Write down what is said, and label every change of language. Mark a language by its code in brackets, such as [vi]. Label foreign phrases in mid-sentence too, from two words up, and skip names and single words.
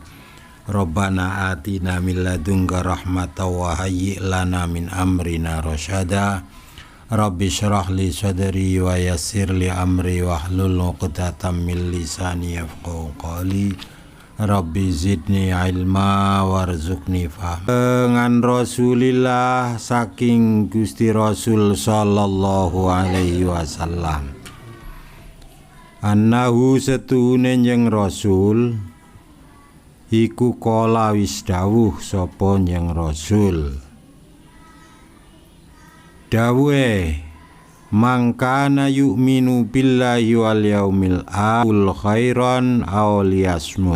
[ar] ربنا آتنا من لدنك رحمة و هيئ لنا من أمرنا رشدا. رب اشرح لي صدري و يسر لي أمري واحلل عقدة من لساني يفقهوا قولي. رب زدني علما وارزقني فهما. [jv] Dengan Rasulillah saking Gusti Rasul [ar] صلى الله عليه وسلم. [jv] Annahu setuhune njeng Rasul iku kala wis dawuh sapa njeng Rasul. Dawuhe mangkana [ar] يؤمن بالله واليوم الآخر خيرا أو ليصمت.